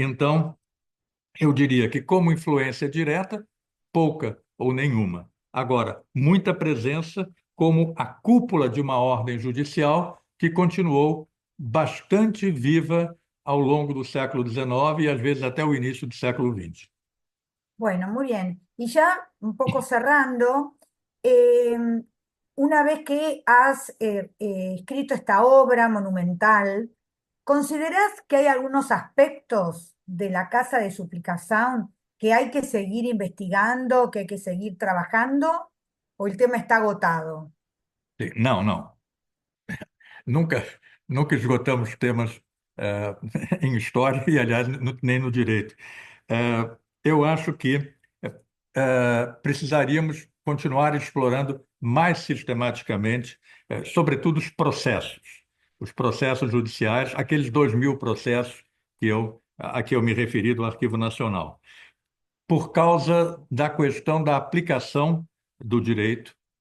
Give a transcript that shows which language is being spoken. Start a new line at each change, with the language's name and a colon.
Portuguese: Então, eu diria que, como influência direta, pouca ou nenhuma. Agora, muita presença como a cúpula de uma ordem judicial que continuou bastante viva ao longo do século XIX e, às vezes, até o início do século XX.
Spanish: Bueno, muy bien. Y ya un poco cerrando, em, una vez que has escrito esta obra monumental, ¿considerás que hay algunos aspectos de la Casa de Suplicación que hay que seguir investigando, que hay que seguir trabajando, o el tema está agotado?
Portuguese: Sim, não, não. Nunca, nunca esgotamos temas em história e, aliás, nem no direito. Eu acho que precisaríamos continuar explorando mais sistematicamente, sobretudo os processos judiciais, aqueles 2.000 processos a que eu me referi do Arquivo Nacional, por causa da questão da aplicação do direito,